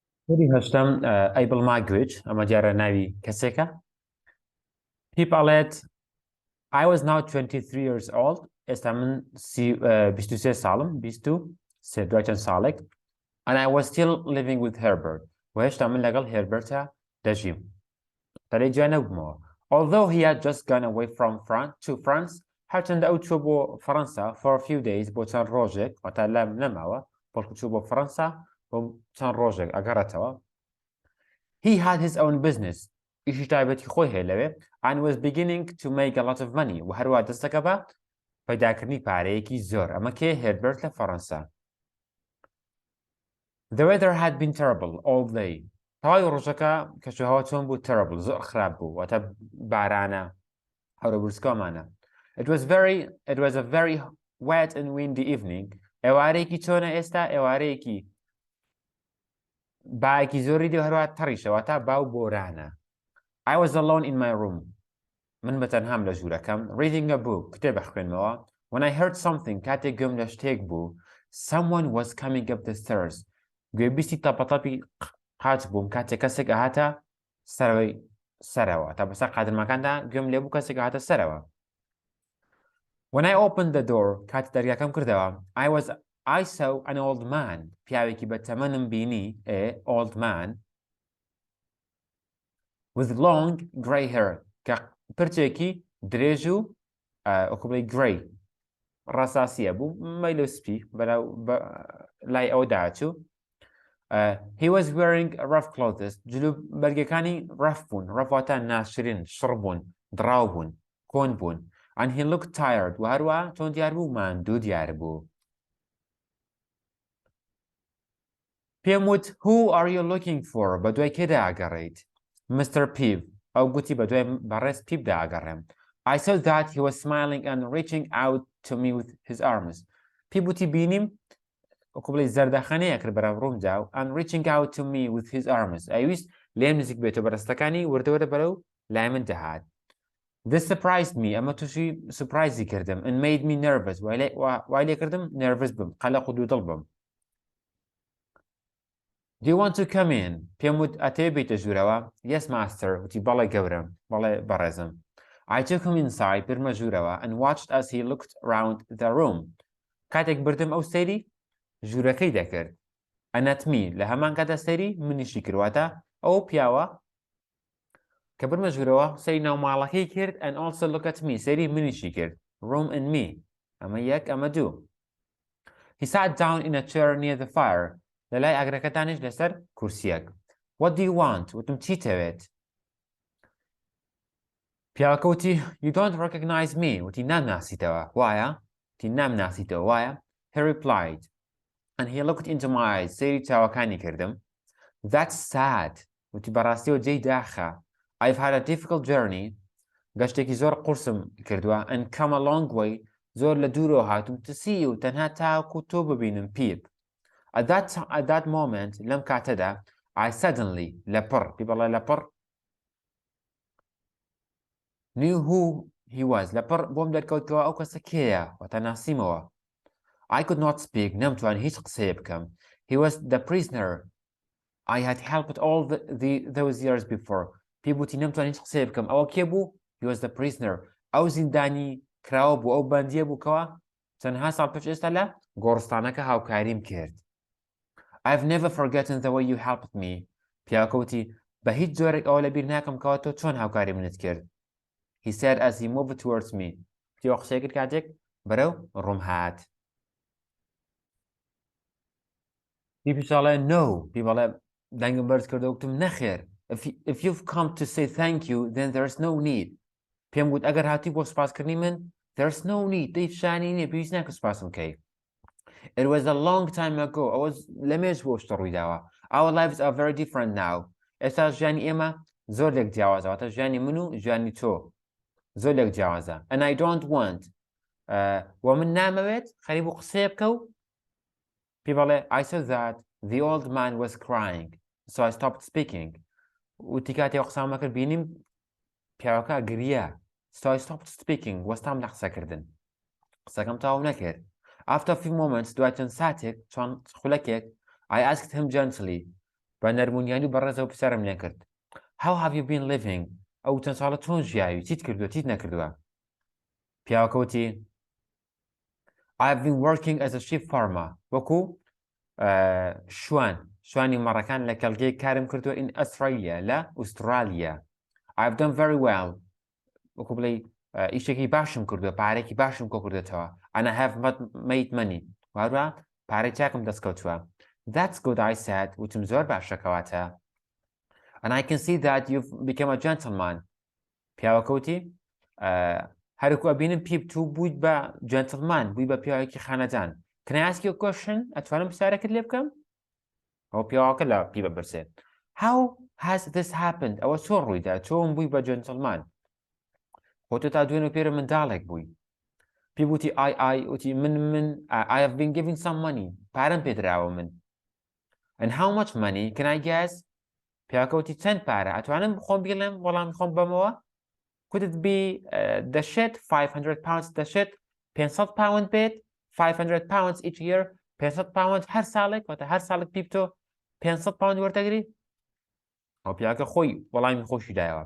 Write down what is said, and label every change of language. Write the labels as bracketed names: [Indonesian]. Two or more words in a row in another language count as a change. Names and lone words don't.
[Central Kurdish] Poli هەشتم Abel Magwitch ئەمە دیارە ناوی کەسێکە. [English] People let I was now 23 years old. [Central Kurdish] ئێستا من 23 ساڵم 23 دوای ساڵێک [English] and I was still living with Herbert [Central Kurdish] و هێشتا من لەگەڵ هێربەرتە دەژیم تەلەی جا نەبوومەوە. [English] Although he had just gone away from France to France [Central Kurdish] هەرچەندە ئەو چوو بۆ فەڕەنسا [English] for a few days [Central Kurdish] بۆ چەند ڕۆژێک واتە لەم نەماوە بەڵکو چوو بۆ فەڕەنسا بۆ چەند ڕۆژێک ئەگەڕێتەوە. [English] He had his own business [Central Kurdish] ئیشی تایبەتی خۆی هەیە لەوێ [English] and was beginning to make a lot of money [Central Kurdish] و هەروە دەستەکە بە پەیداکردنی پارەیەکی زۆر. ئەمە کێ هێربەرت لە فەڕەنسا. [English] The weather had been terrible all day. [Central Kurdish] تەواوی ڕۆژەکە کەشوهەوا چۆن بوو terrible زۆر خراپ بوو واتە بارانە هەورە بورسکۆمانە. [English] It was a very wet and windy evening. [Central Kurdish] ئێوارەیەکی چۆنە ئێستا ئێوارەیەکی باەکی زۆری دێ هەروە تەڕیشەوە تا باو بۆرانە. [English] I was alone in my room. [Central Kurdish] من بەتەنهام لە ژوورەکەم [English] reading a book [Central Kurdish] کتێب خوێنمەوە [English] when I heard something [Central Kurdish] کاتێک گوێم لە شتێک بوو [English] someone was coming up the stairs. [Central Kurdish] گوێبیستی تەپەتەپی قاچ بووم کاتێک کەسێک ئاهاتە سەرەوە تا بەسەر قادرمەکاندا گوێم لێ بوو کەسێک ئاهاتە سەرەوە. [English] When I opened the door [Central Kurdish] کاتی دەرگاکەم کردەوە [English] I saw an old man [Central Kurdish] پیاوێکی بە تەمەنم بینی [English] old man with long grey hair [Central Kurdish] کە پرچێکی درێژ و ئۆکوبەی گرەی ڕەساسیە بوو مەیلە سپی لای ئەو داچوو. [English] He was wearing rough clothes [Central Kurdish] جلو بەرگەکانی ڕەف بوون ڕەفواتە ناشرین شڕ بوون دراو بوون کۆن بوون [English] and he looked tired [Central Kurdish] و هەروە چۆن دیار بوو ماندوو دیار بوو. پێم وت [English] who are you looking for [Central Kurdish] بە دوای کێدا ئاگەڕێیت. Mr. Peeve ئەو گوتی بە دوای بەڕێز پیبدا ئاگەڕێم. [English] I saw that he was smiling and reaching out to me with his arms. [Central Kurdish] پیب وتی بینیم ئۆکوبڵی زەردەخەنەیە کرد بەرەو ڕوومدا و [English] and reaching out to me with his arms [Central Kurdish] ئەویست لێم نزیک بێتەوە بەڕستەکانی وردەوەرە بەرەو لای من دەهات. [English] This surprised me [Central Kurdish] ئەمە تووشی سوپرایزی کردم [English] and made me nervous [Central Kurdish] وای لێ کردم نێرڤس بم قەلەق و دوودڵ بم. [English] Do you want to come in? [Central Kurdish] پێم وت ئەتەوێ بیتە ژوورەوە. [English] Yes master [Central Kurdish] وتی بەڵێ گەورم بەڵێ بەڕێزم. [English] I took him inside [Central Kurdish] برمە ژوورەوە [English] and watched as he looked round the room. [Central Kurdish] کاتێک بردم ئەو سەیری ژوورەکەی دەکرد. ئەنەتمی لە هەمان کاتە سەیری منیشی کردواتە ئەو پیاوە کە برمە ژوورەوە سەیری ناوماڵەکەی کرد [English] and also look at me [Central Kurdish] سەیری منیشی کرد. [English] Room and me [Central Kurdish] ئەمە یەک ئەمە دوو. [English] He sat down in a chair near the fire. [Central Kurdish] لەلای ئاگرەکەتانیش لەسەر کورسیەک. [English] What do you want? [Central Kurdish] وتم چیتەوێت؟ پیاوەکە وتی [English] You don't recognize me [Central Kurdish] وتی نامناسیتەوە وایە؟ وتی نامناسیتەوە وایە؟ [English] He replied and he looked into my eyes [Central Kurdish] سەیری چاوەکانی کردم. [English] That's sad [Central Kurdish] وتی بەڕاستیەوە جێی داخە. [English] I've had a difficult journey [Central Kurdish] گەشتێکی زۆر قورسم کردووە [English] and come a long way [Central Kurdish] زۆر لە دوورەوە هاتووم [English] to see you [Central Kurdish] تەنها تاوەکو تۆ ببینم پیب. [English] At that moment [Central Kurdish] لەم کاتەدا [English] I suddenly [Central Kurdish] لەپڕ پێ بەڵێ لەپڕ [English] knew who he was [Central Kurdish] لەپڕ بۆم دەرکەوتەوە ئەو کەسە کێیە واتە ناسیمەوە. [English] I could not speak [Central Kurdish] نەمتوان هیچ قسەیە بکەم. [English] He was the prisoner I had helped all those years before. [Central Kurdish] پێ بوتی نەمتوان هیچ قسەیە بکەم ئەوە کێ بوو؟ [English] He was the prisoner [Central Kurdish] ئەو زیندانی کراوە بوو ئەو بەندیە بووکەوە چەندها ساڵ پێش ئێستا لە گۆڕستانەکە هاوکاریم کرد. [English] I've never forgotten the way you helped me. [Central Kurdish] پیاوەکە وتی بە هیچ جۆرێک ئەوە لەبیر ناکەم کەەوە تۆ چۆن هاوکاری منت کرد. [English] He said as he moved towards me. [Central Kurdish] پیاوە قسەی کرد کاتێک بەرەو ڕووم هات. پێ پیشاڵێ no پێ بەڵێ دەنگم بەرز کردە وتم نەخێر. [English] If you've come to say thank you then there's no need. [Central Kurdish] پێم گوت ئەگەر هاتی بۆ سوپاسکردنی من [English] there's no need [Central Kurdish] دەیت شانی نییە پێویست ناکە سوپاسم بکەی. [English] It was a long time ago. I was [Central Kurdish] لەمێژ بۆ شتە ڕوویداوە. [English] Our lives are very different now. [Central Kurdish] ئێستا ژیانی ئێمە زۆر لێک جیاوازە واتە ژیانی من و ژیانی تۆ زۆر لێک جیاوازە. [English] And I don't want [Central Kurdish] و من نامەوێت خەریب و قسەیە بکە و پێ بەڵێ [English] I saw that the old man was crying so I stopped speaking. [Central Kurdish] وتی کاتێ قسەمە کرد بینیم پیاوەکە گریە [English] so I stopped speaking [Central Kurdish] وەستام لە قسەکردن قسەکەم تاو نەکرد. [English] After a few moments [Central Kurdish] دوای چەند ساتێک چۆن خولەکێک [English] I asked him gently [Central Kurdish] بە نەرمونیانی و بەڕێزەوە پرسیارم لێ کرد. [English] How have you been living؟ [Central Kurdish] ئەو چەند ساڵە چۆن ژیاوی؟ چیت کردووە چیت نەکردووە؟ پیاوەکە وتی [English] I've been working as a sheep farmer. [Central Kurdish] وەکو شوانی مەڕەکان لە کەلگەی کارم کردووە [English] in Australia [Central Kurdish] لە ئوسترالیا. [English] I've done very well. [Central Kurdish] وەکو بڵێ ئیشێکی باشم کردووە پارێکی باشم کۆ کردێتەوە. [English] And I have made money. [Central Kurdish] وهروە پارەی چاکم دەستکەوتووە. [English] That's good, I said. [Central Kurdish] وتم زۆر باشە کەواتە. [English] And I can see that you've become a gentleman. [Central Kurdish] پیاوەکە وتی هەرکو ئەبینم پیپ تو بوویت بە جنتلمان بووی بە پیاوێکی خانەدان. [English] Can I ask you a question؟ [Central Kurdish] ئەتوانم پرسیارەکەت لێ بکەم؟ ئەو پیاوەکە لە پیپە پرسێت. [English] How has this happened؟ [Central Kurdish] ئەوە چۆن ڕوویدا؟ چۆن بووی بە جنتلمان؟ خۆ تۆ تا دوێنێ پێرە منداڵێک بووی. پێ وتی وتی من [English] I have been giving some money. [Central Kurdish] پارەم پێدراوە من. [English] And how much money? Can I guess؟ [Central Kurdish] پیاوەکە وتی چەند پارە؟ ئەتوانم خۆم بڵێم وەڵامی خۆم بەمەوە؟ [English] Could it be [Central Kurdish] دەشێت 500 pounds دەشێت 500 pound بێت [English] 500 pounds each year [Central Kurdish] 500 pound هەر ساڵێک واتە هەر ساڵێک پیپ تۆ 500 pound وەردەگری؟ ئەو پیاکە خۆی وەڵامی خۆشی دایەوە.